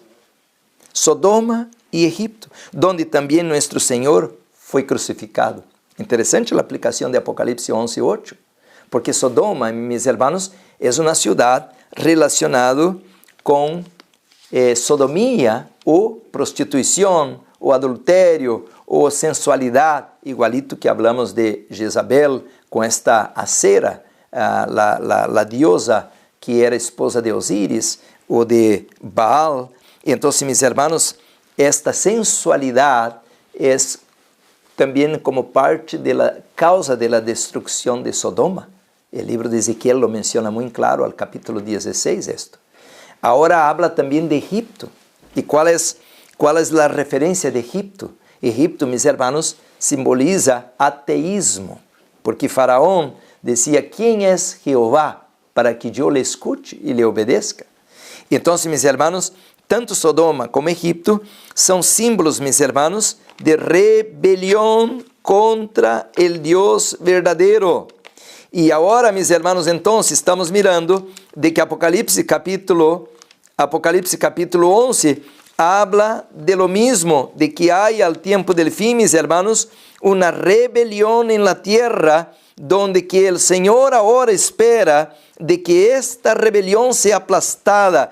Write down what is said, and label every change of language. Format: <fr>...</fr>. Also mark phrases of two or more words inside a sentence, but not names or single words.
<es>Sodoma y Egipto, donde también nuestro Señor fue crucificado. Interesante la aplicación de Apocalipsis 11:8, porque Sodoma, mis hermanos, es una ciudad relacionada con sodomía o</es> <pt>prostituição, o adultério, ou sensualidade,</pt> <es>igualito que hablamos de Jezabel, com esta Acera, la diosa que era esposa de Osíris,</es> <pt>ou de Baal. Então,</pt> <es>mis hermanos,</es> <pt>esta sensualidade é também como parte da causa da destruição de Sodoma. O livro de Ezequiel</pt> <es>lo menciona</es> <pt>muito claro,</pt> <es>al capítulo 16, esto.</es> <pt>Agora habla também de Egipto. E qual é a referência de Egipto?</pt> <es>Egipto, mis hermanos, simboliza ateísmo, porque Faraón decía: ¿quién es Jehová para que yo le escuche y le obedezca?</es> <pt>Então,</pt> <es>mis hermanos,</es> <pt>tanto Sodoma como Egipto são símbolos,</pt> <es>mis hermanos,</es> <pt>de rebelião</pt> <es>contra el Dios verdadero.</es> <pt>E agora,</pt> <es>mis hermanos, então, estamos mirando de que Apocalipse capítulo 11 habla de lo mismo, de que hay al tiempo del fin, mis hermanos, una rebelión en la tierra, donde que el Señor ahora espera de que esta rebelión sea aplastada.</es>